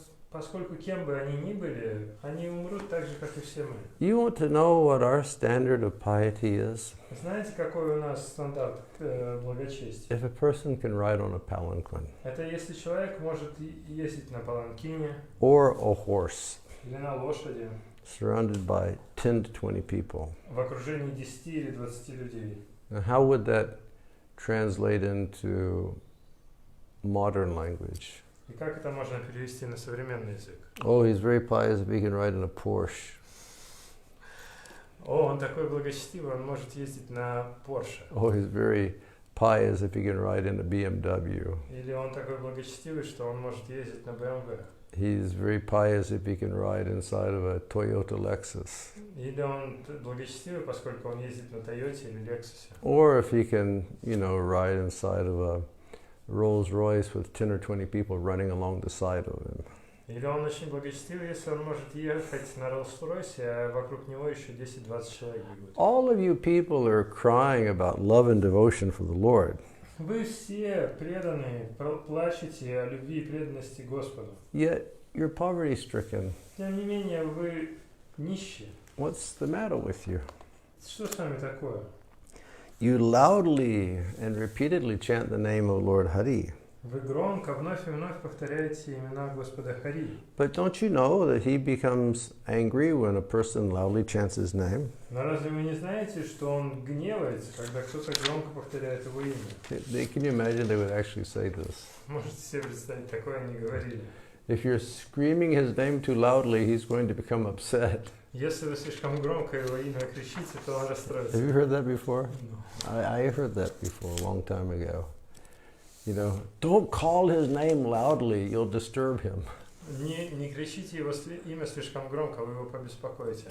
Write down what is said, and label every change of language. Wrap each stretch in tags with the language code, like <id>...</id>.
<ru>Поскольку кем бы они ни были, они умрут так же, как и все мы.</ru> <en>You want to know what our standard of piety is?</en> <ru>Знаете, какой у нас стандарт благочестия?</ru> <en>If a person can ride on a palanquin,</en> <ru>Это если человек может ездить на паланкине</ru> <en>or a horse,</en> <ru>или на лошади</ru> <en>surrounded by 10 to 20 people.</en> <ru>в окружении 10 или 20 людей.</ru> <en>Now, how would that translate into modern language?</en> <ru>И как это можно перевести на современный язык?</ru> <en>Oh, he's very pious if he can ride in a Porsche.</en> <ru>О, он такой благочестивый, он может ездить на Porsche.</ru> <en>Oh, he's very pious if he can ride in a BMW.</en> <ru>Или он такой благочестивый, что он может ездить на BMW.</ru> <en>He's very pious if he can ride inside of a Toyota Lexus.</en> <ru>Или он благочестивый, поскольку он ездит на Тойоте или Лексусе.</ru> <en>Or if he can, ride inside of a Rolls Royce with 10 or 20 people running along the side of him.</en> <ru>Или он очень благочестивый, если он может ехать на Роллс-Ройсе, а вокруг него еще 10-20 человек бегут.</ru> <en>All of you people are crying about love and devotion for the Lord.</en> <ru>Вы все преданные, плачете о любви и преданности Господу.</ru> <en>Yet you're poverty-stricken.</en> <ru>Тем не менее, вы нищие.</ru> <en>What's the matter with you?</en> <ru>Что с вами такое?</ru> <en>You loudly and repeatedly chant the name of Lord Hari.</en> <ru>Вы громко вновь и вновь повторяете имена Господа Хари.</ru> <en>But don't you know that he becomes angry when a person loudly chants his name?</en> <ru>Но разве вы не знаете, что он гневается, когда кто-то громко повторяет его имя?</ru> <en>Can you imagine they would actually say this?</en> <ru>Можете себе представить, такое они говорили.</ru> <en>If you're screaming his name too loudly, he's going to become upset.</en> <ru>Если вы слишком громко его имя кричите, то он расстроится.</ru> <en>Have you heard that before? No. I heard that before a long time ago. Don't call his name loudly, you'll disturb him.</en> <ru>Не кричите его имя слишком громко, вы его побеспокоите.</ru>